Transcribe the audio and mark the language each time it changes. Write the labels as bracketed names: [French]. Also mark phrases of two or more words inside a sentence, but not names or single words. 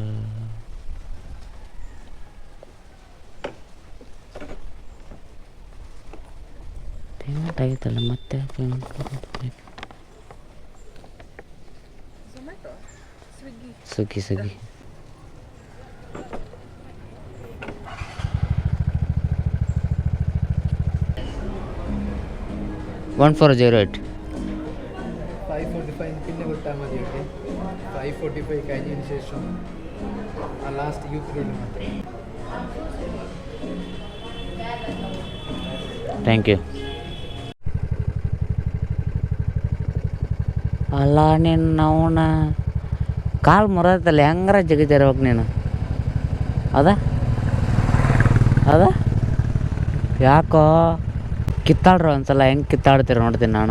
[Kannada] ಪೇಮೆಂಟ್ ಆಗಿತ್ತಲ್ಲ, ಮತ್ತೆ ಪೇಮೆಂಟ್ ಸ್ವಿಗ್ಗಿ 1408 [Malayalam] 5:45 പിന്നെ വിട്ടാൽ മതി. ഓക്കെ, 5:45 കഴിഞ്ഞതിന് ശേഷം ആ ലാസ്റ്റ് യൂത്ത് റോഡ് മാത്രം. [English] Thank you. [Kannada] ಅಲ್ಲ ನೀನು ಅವನ ಕಾಲು ಮುರತ್ತಲ್ಲ, ಹೆಂಗಾರ ಜಗಿತಿರ್ಬೇಕು ನೀನು. ಅದ ಯಾಕೋ ಕಿತ್ತಾಡ್ರು ಒಂದ್ಸಲ, ಹೆಂಗೆ ಕಿತ್ತಾಡ್ತೀರ ನೋಡ್ತೀನಿ ನಾನು.